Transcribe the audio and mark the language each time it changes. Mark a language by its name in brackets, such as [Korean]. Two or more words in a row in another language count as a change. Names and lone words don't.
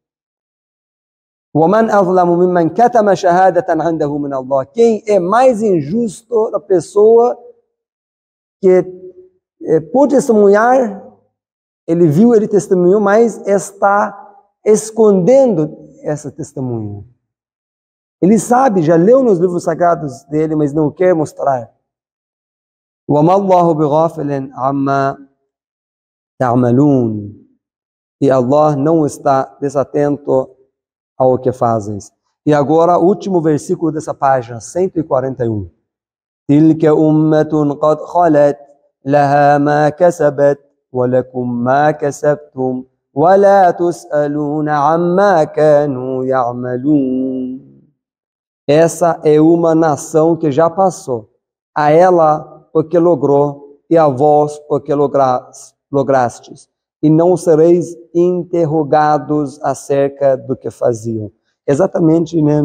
[Portuguese] Quem é mais injusto da pessoa que pode testemunhar Ele viu, ele testemunhou, mas está escondendo essa testemunha. Ele sabe, já leu nos livros sagrados dele, mas não quer mostrar. [Arabic] وَمَا اللَّهُ بِغَافِلٍ عَمَّا تَعْمَلُونَ. [Portuguese] E Allah não está desatento ao que fazes. E agora, o último versículo dessa página, 141. [Arabic] تِلْكَ أُمَّةٌ قَدْ خَلَتْ لَهَا مَا كَسَبَتْ وَلَكُمْ مَا كَسَبْتُمْ وَلَا تُسْأَلُونَ عَمَّا كَانُوا يَعْمَلُونَ. [Portuguese] Essa é uma nação que já passou. A ela o que logrou e a vós o que lograstes. E não sereis interrogados acerca do que faziam. Exatamente, né?